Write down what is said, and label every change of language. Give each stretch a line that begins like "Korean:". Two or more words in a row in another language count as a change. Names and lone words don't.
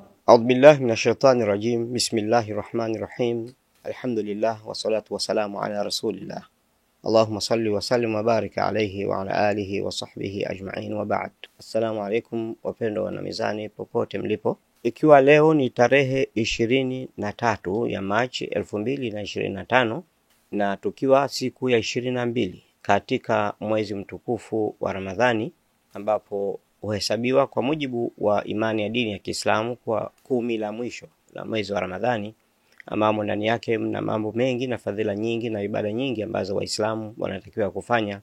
Arabic: أعوذ بالله من الشيطان الرجيم. بسم الله الرحمن الرحيم. الحمد لله والصلاة والسلام على رسول الله. اللهم صل وسلم وبارك عليه وعلى آله وصحبه أجمعين وبعد. السلام عليكم
Swahili: wapendwa wana mizani popote mlipo. Ikiwa leo ni tarehe 23 ya Machi 2025 na tukiwa siku ya 22 katika mwezi mtukufu wa Ramadhani, ambapo huhesabiwa kwa mujibu wa imani ya dini ya Kiislamu kwa 10 la mwisho la mwezi wa Ramadhani, ambamo ndani yake mna mambo mengi na fadhila nyingi na ibada nyingi ambazo Waislamu wanatakiwa kufanya.